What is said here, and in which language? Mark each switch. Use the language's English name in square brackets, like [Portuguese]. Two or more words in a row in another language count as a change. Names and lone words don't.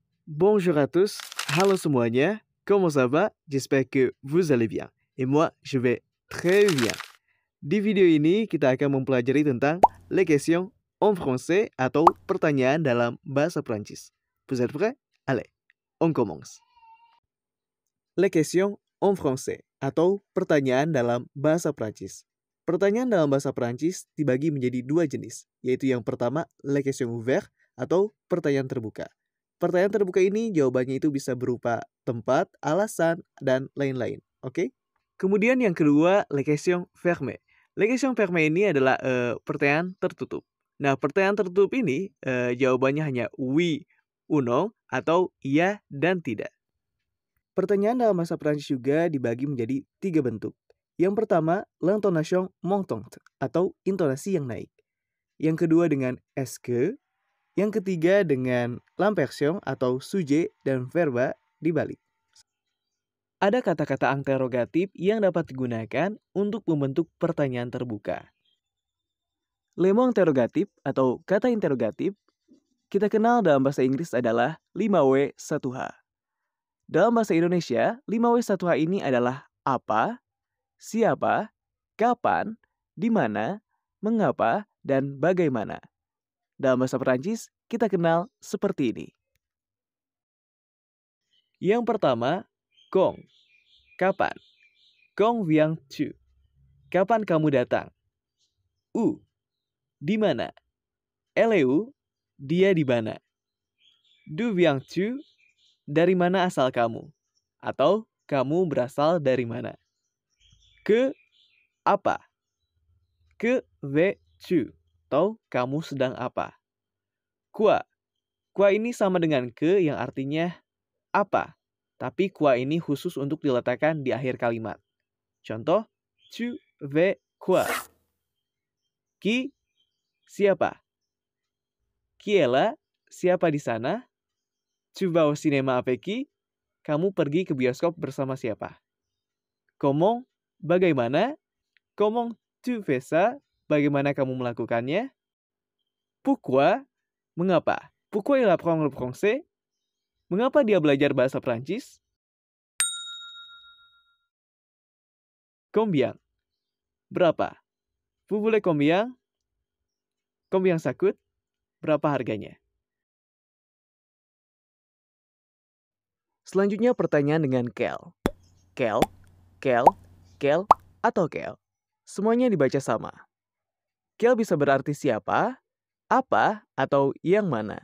[French] Bonjour à tous, [Indonesian] halo semuanya, [French] comment ça va? J'espère que vous allez bien. Et moi, je vais très bien. [Indonesian] Di video ini kita akan mempelajari tentang [French] les questions en français [Indonesian] atau pertanyaan dalam bahasa Prancis. [French] Vous êtes prêts? Allez, on commence. Les questions en français [Indonesian] atau pertanyaan dalam bahasa Prancis. Pertanyaan dalam bahasa Prancis dibagi menjadi dua jenis, yaitu yang pertama [French] les questions ouvertes [Indonesian] atau pertanyaan terbuka. Pertanyaan terbuka ini jawabannya itu bisa berupa tempat, alasan, dan lain-lain. Oke? Kemudian yang kedua, [French] les questions fermées. Les questions fermées [Indonesian] ini adalah pertanyaan tertutup. Nah, pertanyaan tertutup ini jawabannya hanya [French] oui ou non [Indonesian] atau iya dan tidak. Pertanyaan dalam bahasa Prancis juga dibagi menjadi tiga bentuk. Yang pertama, [French] l'intonation montante [Indonesian] atau intonasi yang naik. Yang kedua dengan [French] est-ce que. [Indonesian] Yang ketiga dengan l'imperson atau sujet dan verba dibalik. Ada kata-kata interrogatif yang dapat digunakan untuk membentuk pertanyaan terbuka. [French] Le mot interrogatif [Indonesian] atau kata interrogatif kita kenal dalam bahasa Inggris adalah 5W 1H. Dalam bahasa Indonesia, 5W 1H ini adalah apa, siapa, kapan, di mana, mengapa, dan bagaimana. Dalam bahasa Perancis, kita kenal seperti ini. Yang pertama, [French] quand. Kapan? Quand viens-tu? [Indonesian] Kapan kamu datang? Où? Di mana? [French] Elle est où? [Indonesian] Dia di mana? [French] D'où viens-tu? [Indonesian] Dari mana asal kamu? Atau kamu berasal dari mana? [French] Que apa? Que veux-tu? [Indonesian] Atau kamu sedang apa? [French] Quoi? [Indonesian] Quoi ini sama dengan que yang artinya apa, tapi quoi ini khusus untuk diletakkan di akhir kalimat. Contoh, [French] tu veux quoi? Qui? Siapa? Qui est là? [Indonesian] Siapa di sana? [French] Tu vas au cinéma avec qui? [Indonesian] Kamu pergi ke bioskop bersama siapa? [French] Comment? Bagaimana? Comment tu fais ça? [Indonesian] Bagaimana kamu melakukannya? [French] Pourquoi? Mengapa? Pourquoi il apprend le français? [Indonesian] Mengapa dia belajar bahasa Prancis? [French] Combien? Berapa? Vous voulez combien? Combien ça coûte? [Indonesian] Berapa harganya? Selanjutnya pertanyaan dengan quel. [French] Quel, quel, quel, [Indonesian] atau quel. Semuanya dibaca sama. Quel bisa berarti siapa, apa, atau yang mana.